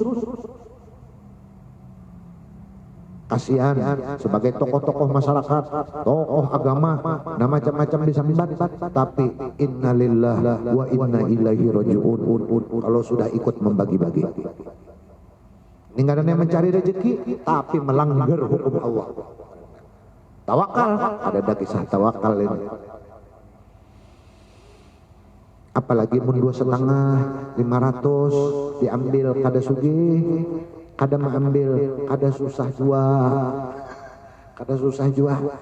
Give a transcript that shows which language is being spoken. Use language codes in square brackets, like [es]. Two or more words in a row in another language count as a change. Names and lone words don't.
[id] Kasihan sebagai tokoh-tokoh masyarakat, tokoh agama, nah macam-macam disambat, tapi [ar] innalillah wa inna ilaihi rajiun. [id] Kalau sudah ikut membagi-bagi, ini nggak ada yang mencari rezeki, tapi melanggar hukum Allah. Tawakal, ada kisah tawakal ini. [bjn] Apalagi mun 2,5, 500 diambil kada sugih. Kada mengambil, kada susah jua.